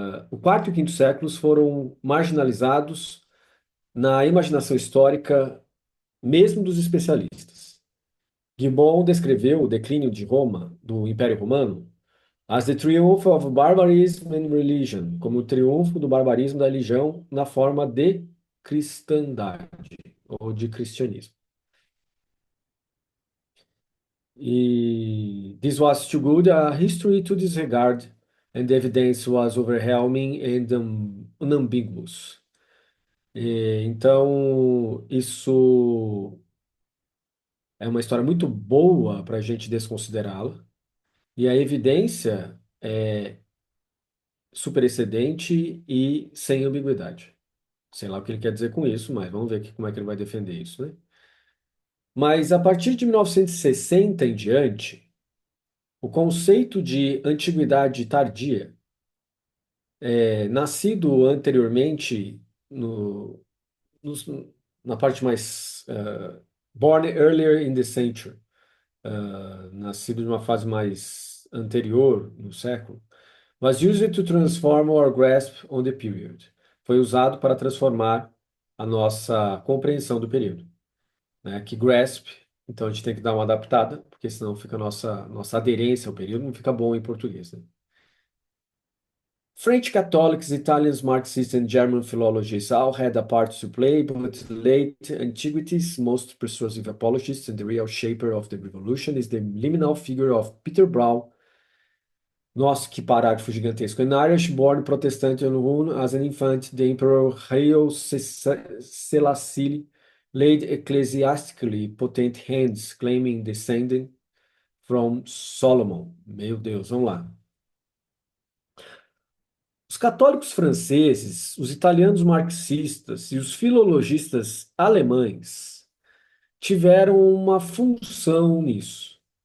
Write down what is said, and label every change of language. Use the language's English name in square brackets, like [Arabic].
[Portuguese] O quarto e quinto séculos foram marginalizados na imaginação histórica, mesmo dos especialistas. Gibbon descreveu o declínio de Roma, do Império Romano, [English] as the triumph of barbarism and religion, [Portuguese] como o triunfo do barbarismo da religião na forma de cristandade ou de cristianismo. E [English] this was too good a history to disregard, and the evidence was overwhelming and unambiguous. [Portuguese] Então, isso é uma história muito boa para a gente desconsiderá-la, e a evidência é super excedente e sem ambiguidade. Sei lá o que ele quer dizer com isso, mas vamos ver aqui como é que ele vai defender isso, né? Mas a partir de 1960 em diante, o conceito de antiguidade tardia, nascido anteriormente no, nos- na parte mais [English] born earlier in the century, [Portuguese] nascido de uma fase mais anterior no século, [English] was used to transform our grasp on the period. [Portuguese] Foi usado para transformar a nossa compreensão do período, né? Que grasp, então a gente tem que dar uma adaptada, porque senão fica a nossa aderência ao período, não fica bom em português, né? [English] French Catholics, Italians, Marxists, and German philologists all had a part to play, but late antiquity's most persuasive apologist and the real shaper of the revolution is the liminal figure of Peter Brown. [Portuguese] Nossa, que parágrafo gigantesco. [English] An Irish-born Protestant who, as an infant, the Emperor Haile Selassie laid ecclesiastically potent hands, claiming descending from Solomon. [Portuguese] Meu Deus, vamos lá. Os católicos franceses, os italianos marxistas e os filologistas alemães tiveram uma função nisso.